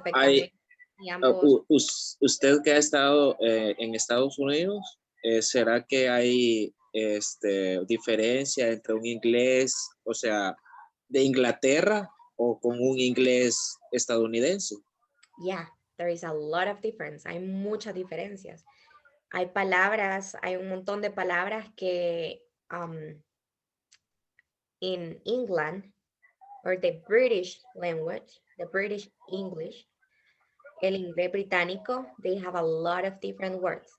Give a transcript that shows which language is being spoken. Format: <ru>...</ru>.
<es>Hay, perfectamente y ambos. usted que ha estado en Estados Unidos, ¿será que hay diferencia entre un inglés, o sea, de Inglaterra o con un inglés estadounidense?</es> <en>Yeah, there is a lot of difference.</en> <es>Hay muchas diferencias. Hay palabras, hay un montón de palabras que</es> <en>in England or the British language, the British English,</en> <es>el inglés británico,</es> <en>they have a lot of different words.</en>